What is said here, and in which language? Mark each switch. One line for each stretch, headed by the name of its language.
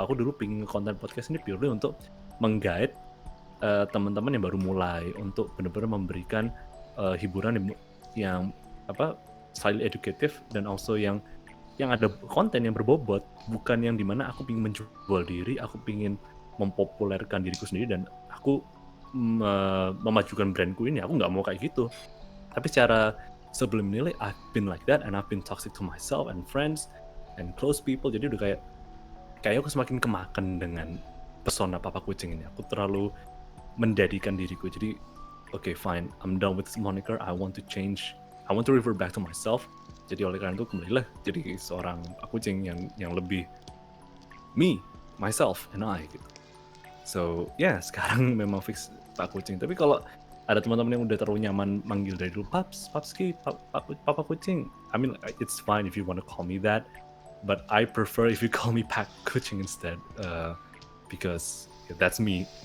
Indonesian: Aku dulu pingin konten podcast ini purely untuk meng-guide teman-teman yang baru mulai, untuk benar-benar memberikan hiburan yang apa
English: slightly educative,
Indonesian: dan also yang ada konten yang berbobot, bukan yang dimana aku pingin menjual diri, aku pingin mempopulerkan diriku sendiri dan aku memajukan brandku ini. Aku nggak mau kayak gitu. Tapi secara
English: subliminally I've been like that, and I've been toxic to myself and friends and close people.
Indonesian: Jadi udah kayak aku semakin kemakan dengan pesona Papa Kucing ini. Aku terlalu mendedikan diriku.
English: Jadi okay fine, I'm done with this moniker. I want to change. I want to revert back to myself.
Indonesian: Jadi oleh karena itu kembalilah jadi seorang Pak Kucing yang lebih
English: me, myself, and I
Indonesian: gitu. So yeah, sekarang memang fix Pak Kucing. Tapi kalau ada teman-teman yang udah terlalu nyaman manggil dari dulu Papski, Papa Kucing,
English: I mean it's fine if you want to call me that, but I prefer if you call me Pak Kucing instead, because that's me.